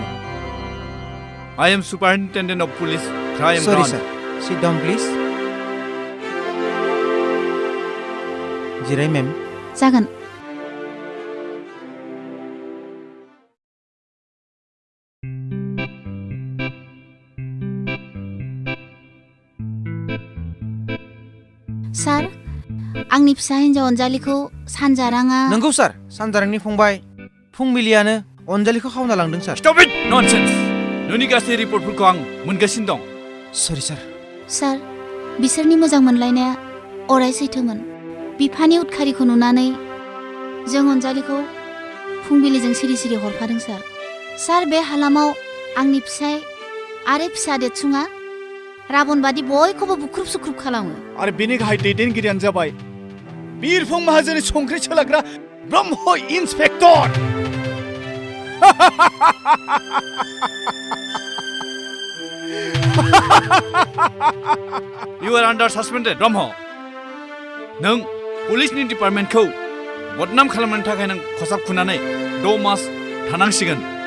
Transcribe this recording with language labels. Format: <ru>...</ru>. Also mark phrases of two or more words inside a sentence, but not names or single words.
<en>I am Superintendent of Police Crime Sorry Branch. sir sit down please जिराय मेम</en> <brx>जागोन सार आंनि फिसा हिन्जाव अनजालिखौ सानजाराङा नंगौ सार सानजारांनि फंबाय फुंबिलियानो अनजालिखौ खावना लांदों सार</brx> <en>Stop it! Nonsense!</en> <brx>नोंनि गासै रिपर्टफोरखौ आं मोनगासिनो दं।</brx> <en>sorry sir</en> <brx>सार बिसोरनि मोजां मोनलायनाया अराय सैथोमोन बिफानि उदखारिखौ नुनानै जों अनजालिखौ फुंबिलिजों सिरि सिरि हरफादों सार। सार बे हालामाव आंनि फिसाय आरो फिसा देरसुङा राबन बादि बयखौबो बुख्रुब सुख्रुब खालामो। आरो बेनि गाहाय दैदेनगिरियानो जाबाय बिरफुं माहाजोननि संख्रि सोलाग्रा ब्रह्म इन्सपेक्टर।</brx> <en>You are under suspended,</en> <brx>ब्रह्म। नों पुलिसनि डिपार्टमेन्टखौ बदनाम खालामनो थाखाय नों खसाब खुनानै 6 मास थानांसिगोन।</brx>